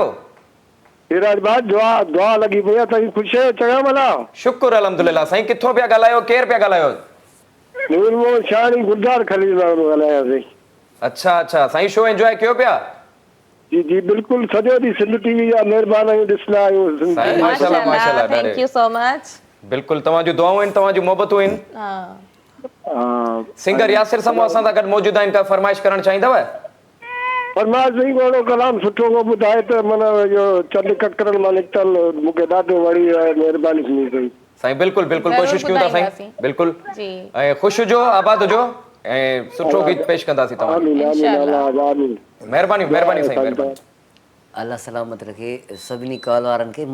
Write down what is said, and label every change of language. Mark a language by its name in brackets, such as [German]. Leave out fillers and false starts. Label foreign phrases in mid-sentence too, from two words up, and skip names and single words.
[Sindhi] सिराज भाई दुआ लॻी पई आहे, तव्हां ख़ुशि आहियो? चङा भला? शुक्र अल्हम्दुलिल्लाह। साईं किथों पिया ॻाल्हायो, केरु पिया ॻाल्हायो? नूर मोहम्मद शानी गुलजार खलील ॻाल्हायासीं। अच्छा अच्छा, साईं शो एंजॉय कयो पिया? जी जी बिल्कुलु, सॼो ॾींहुं सिंध टीवी जा महिरबानी आहियूं, ॾिसंदा आहियूं। माशाल्लाह माशाल्लाह, [English] Thank you so much. [Sindhi] बिल्कुलु तव्हांजूं दुआऊं आहिनि, तव्हांजूं मोहबतूं आहिनि। सिंगर यासिर समो असां सां गॾु मौजूद आहिनि, का फरमाइश करणु चाहींदव? फरमाइश नहीं करो, कलाम सुठो को ॿुधाए त माना इहो चंद ककरन मां निकितल मूंखे ॾाढो वणी आहे, महिरबानी थी कई। साईं बिल्कुलु बिल्कुलु कोशिशि कयूं था साईं, बिल्कुलु। ऐं ख़ुशि हुजो, आबाद हुजो ऐं सुठो गीत पेश कंदासीं तव्हां। महिरबानी महिरबानी साईं, महिरबानी। अल्लाह सलामत रखे सभिनी कॉल वारनि खे।